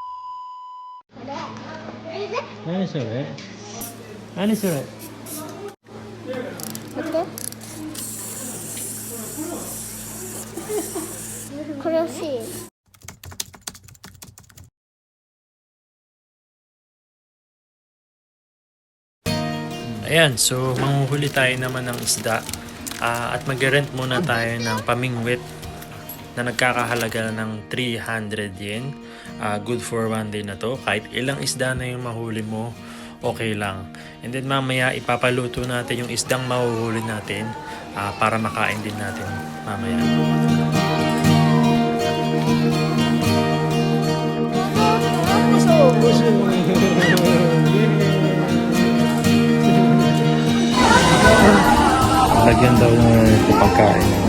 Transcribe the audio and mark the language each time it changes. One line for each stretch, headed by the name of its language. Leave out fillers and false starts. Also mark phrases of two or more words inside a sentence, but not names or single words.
Filipino: Ano sure? Ano sure?
Japanese: 待ってこれ欲しい
Filipino: Ayan, so manguhuli tayo naman ng isda at mag-rent muna tayo ng pamingwit na nagkakahalaga ng 300 yen.
English: Good for one day na to.
Filipino: Kahit ilang isda na yung mahuli mo, okay lang.
English: And then
Filipino: mamaya ipapaluto natin yung isdang mahuhuli natin para makain din natin mamaya. Lagyan daw ng pagkain.